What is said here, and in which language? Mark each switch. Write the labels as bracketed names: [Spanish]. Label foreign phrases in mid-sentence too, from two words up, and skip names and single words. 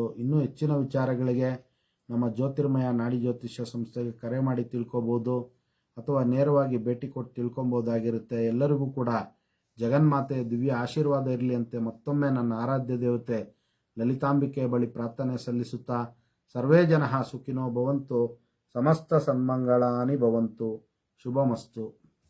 [Kannada] ಇನ್ನೂ ಹೆಚ್ಚಿನ ವಿಚಾರಗಳಿಗೆ ನಮ್ಮ ಜ್ಯೋತಿರ್ಮಯ ನಾಡಿ ಜ್ಯೋತಿಷ್ಯ ಸಂಸ್ಥೆಗೆ ಕರೆ ಮಾಡಿ ತಿಳ್ಕೊಬೋದು ಅಥವಾ ನೇರವಾಗಿ ಭೇಟಿ ಕೊಟ್ಟು ತಿಳ್ಕೊಬೋದಾಗಿರುತ್ತೆ. ಎಲ್ಲರಿಗೂ ಕೂಡ ಜಗನ್ಮಾತೆಯ ದಿವ್ಯ ಆಶೀರ್ವಾದ ಇರಲಿ ಅಂತೆ ಮತ್ತೊಮ್ಮೆ ನನ್ನ ಆರಾಧ್ಯ ದೇವತೆ ಲಲಿತಾಂಬಿಕೆಯ ಬಳಿ ಪ್ರಾರ್ಥನೆ ಸಲ್ಲಿಸುತ್ತಾ [Sanskrit] ಸರ್ವೇ ಜನಃ ಸುಖಿನೋ ಭವಂತು, ಸಮಸ್ತ ಸನ್ಮಂಗಳಾನಿ ಭವಂತು, ಶುಭಮಸ್ತು.